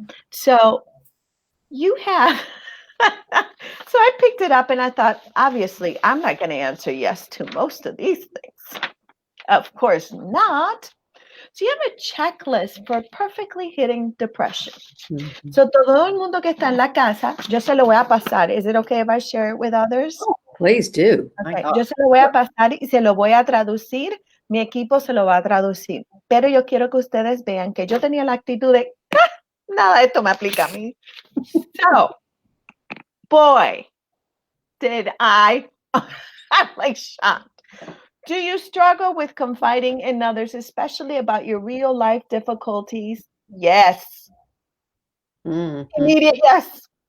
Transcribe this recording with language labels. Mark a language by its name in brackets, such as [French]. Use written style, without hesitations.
[English] So you have, so I picked it up and I thought, obviously, I'm not going to answer yes to most of these things. Of course not. So you have a checklist for perfectly hitting depression. Mm-hmm. [Spanish] So todo el mundo que está en la casa, yo se lo voy a pasar. [English] Is it okay if I share it with others? Oh, please do. Okay. [Spanish] Yo se lo voy a pasar y se lo voy a traducir. Mi equipo se lo va a traducir. Pero yo quiero que ustedes vean que yo tenía la actitud de, nada de esto me aplica a mí. [English] So, boy, did I'm like shocked. Do you struggle with confiding in others, especially about your real life difficulties? Yes. Mm-hmm. Immediate yes.